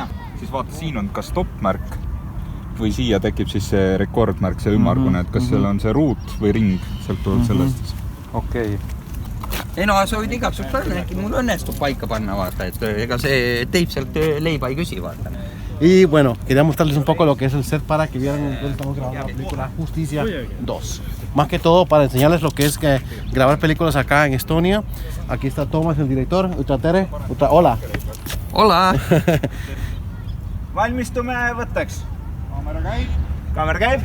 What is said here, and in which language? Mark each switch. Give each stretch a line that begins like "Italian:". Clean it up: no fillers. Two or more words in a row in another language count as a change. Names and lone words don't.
Estonian: Siis vaata, siin on ka stopp-märk või siia tekib siis see rekordmärk, see ümmargune, et kas seal on see ruut või ring, sealt tuleb sellest. Okei. Ei no, sa võid igaks juks panna, äkki mul õnnestub paika panna, vaata, et ega see teip sealt leiba ei küsi, vaata.
Spanish: Y bueno, quería mostrarles un poco lo que es el set para que vieran que estamos grabando la película Justicia 2. Más que todo para enseñarles lo que es grabar películas acá en Estonia. Aquí está Toomas, el director. Hola. Hola.
Estonian: Valmistume võtteks. Kaamera käib.